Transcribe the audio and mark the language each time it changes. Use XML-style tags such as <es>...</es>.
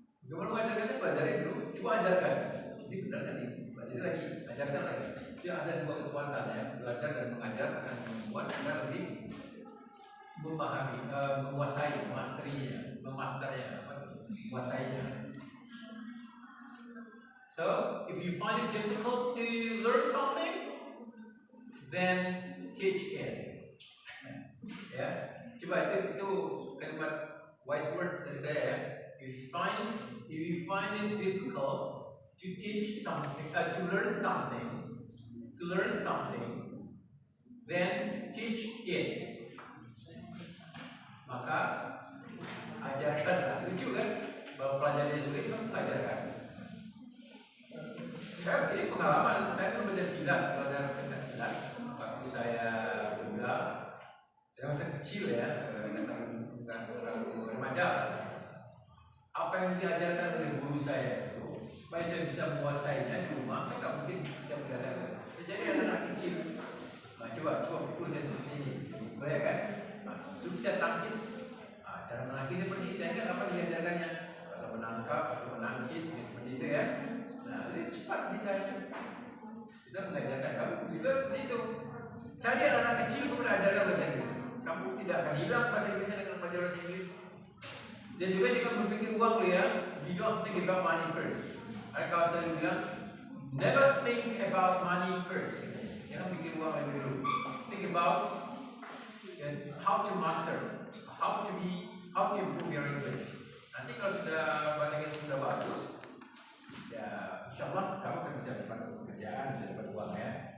<id>Gimana mengajarkannya? Pelajari dulu, coba ajarkan. Jadi benar kan ini? Pelajari lagi, ajarkan lagi. Dia ada dua kekuatan ya, belajar dan mengajar akan membuat kita lebih memahami, menguasai, memasternya, menguasainya.</id> <en>So, if you find it difficult to learn something, then teach it.</en> <id>Ya, coba itu kalimat wise words dari saya ya.</id> <en>If you find it difficult to teach something, to learn something, then teach it.</en> <id>Maka ajarkanlah. Lucu kan? Bahwa pelajarannya sulit, kamu ajarkan. Saya ini pengalaman, saya pun belajar silat, pelajaran pencak silat. Waktu saya muda, saya masih kecil ya, bukan terlalu remaja. Apa yang diajarkan oleh guru saya itu, supaya saya bisa menguasainya di rumah, saya nggak mungkin tidak berada. Jadi anak kecil, coba pukul saya seperti ini, bayangkan, sukses tangkis, cara menangkis seperti ini, saya kan apa diajarkannya, atau menangkap, atau menangkis, seperti itu ya. Nah, jadi cepat bisa kita mengajarkan kamu juga seperti itu. Cari anak kecil kemudian ajarkan bahasa Inggris. Kamu tidak akan hilang bahasa Inggrisnya dengan belajar bahasa Inggris. Dan juga jika berpikir uang ya,</id> <en>you don't think about money first.</en> <id>Ada kawan saya bilang,</id> <en>never think about money first.</en> <id>Jangan pikir uang lebih dulu.</id> <en>Think about how to master, how to improve your English.</en> <id>Nanti kalau sudah bahasa Inggris sudah bagus, ya insya Allah kamu akan bisa dapat pekerjaan, bisa dapat uang ya.</id>